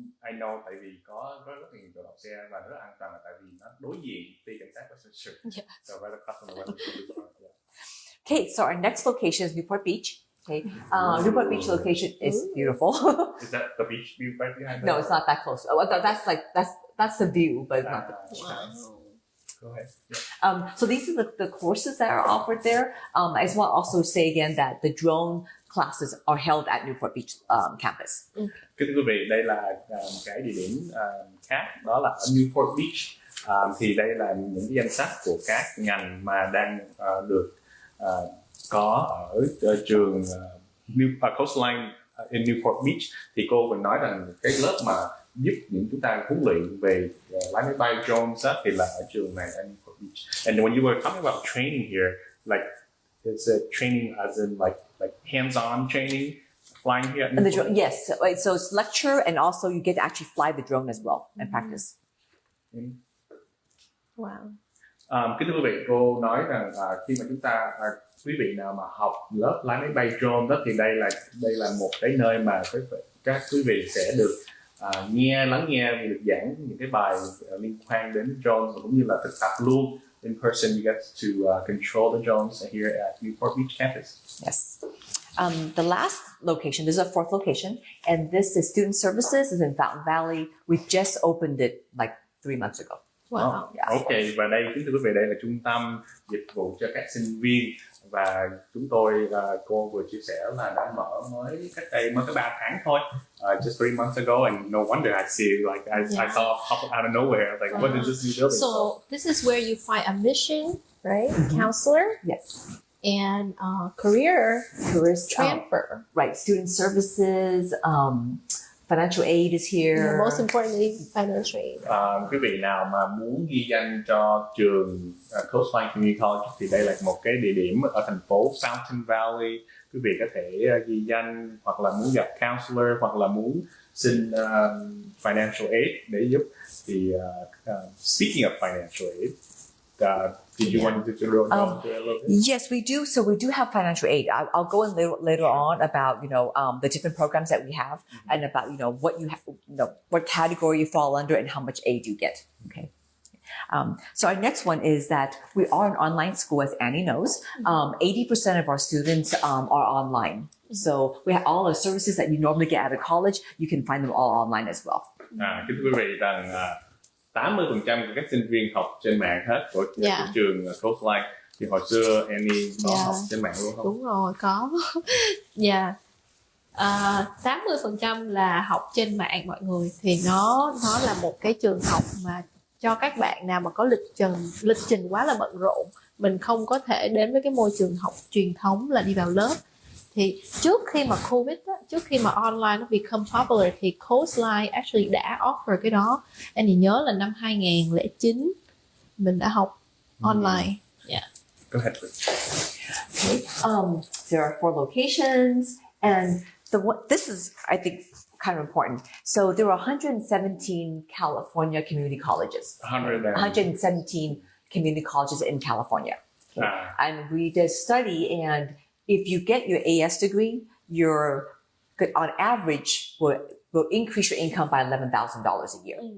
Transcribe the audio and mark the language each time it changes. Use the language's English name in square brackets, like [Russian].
[English] I know, [Vietnamese] tại vì có rất là nhiều chỗ đậu xe và rất an toàn là tại vì nó đối diện với cảnh sát Westminster. [English] Yeah. So right across from the Westminster. Yeah. Okay, so our next location is Newport Beach. Okay, Newport Beach location is beautiful. Is that the beach view right behind? No, it's not that close. That's the view, but it's not. Go ahead. So these are the courses that are offered there. I just want to also say again that the drone classes are held at Newport Beach campus. [Vietnamese] Kính thưa quý vị, đây là cái địa điểm khác, đó là ở Newport Beach. Thì đây là những cái danh sách của các ngành mà đang được có ở trường Coastline in Newport Beach. Thì cô vừa nói rằng cái lớp mà giúp những chúng ta huấn luyện về lái máy bay drones thì là ở trường này ở Newport Beach. [English] And when you were talking about training here, like is it training as in like hands-on training, flying here? And the drone, yes. So it's lecture, and also you get to actually fly the drone as well and practice. Wow. [Vietnamese] Kính thưa quý vị, cô nói rằng khi mà chúng ta quý vị nào mà học lớp lái máy bay drone đó thì đây là một cái nơi mà các quý vị sẽ được lắng nghe được giảng những cái bài liên quan đến drones, và cũng như là thực tập luôn. [English] In person, you get to control the drones here at Newport Beach campus. Yes. The last location, this is a fourth location, and this is student services. Is in Fountain Valley. We just opened it like 3 months ago. Wow. Yeah. [Vietnamese] Ok, và đây kính thưa quý vị, đây là trung tâm dịch vụ cho các sinh viên, và chúng tôi cô vừa chia sẻ là đã mở mới cách đây mới có 3 tháng thôi, [English] just 3 months ago, and no wonder I see like I saw pop up out of nowhere, like what is this new building? So this is where you find admission, right? Counselor. Yes. And career transfer. Right. Student services. Financial aid is here. Yeah, most importantly, financial aid. [Vietnamese] Quý vị nào mà muốn ghi danh cho trường Coastline Community College thì đây là một cái địa điểm ở thành phố Fountain Valley. Quý vị có thể ghi danh, hoặc là muốn gặp counselor, hoặc là muốn xin financial aid để giúp. Thì [English] speaking of financial aid, did you want to go into a little bit? Yes, we do. So we do have financial aid. I'll go in later on about the different programs that we have, and about what you have, what category you fall under, and how much aid you get. Okay. So our next one is that we are an online school, as Annie knows. 80% of our students are online. So we have all the services that you normally get out of college. You can find them all online as well. [Vietnamese] Kính thưa quý vị, rằng 80% của các sinh viên học trên mạng hết của trường Coastline. Thì hồi xưa Annie có học trên mạng luôn không? Đúng rồi, có. 80% là học trên mạng mọi người. Thì nó là một cái trường học mà cho các bạn nào mà có lịch trình quá là bận rộn, mình không có thể đến với cái môi trường học truyền thống là đi vào lớp. Thì trước khi mà Covid á, trước khi mà online nó [English] become popular [Vietnamese] thì Coastline actually đã offer cái đó. Anh thì nhớ là năm 2009 mình đã học online. [English] Go ahead. Okay. There are 4 locations, and this is, I think, kind of important. So there are 117 California community colleges. 117 community colleges in California. Okay. And we did a study, and if you get your AS degree, you're on average will increase your income by $11,000 a year.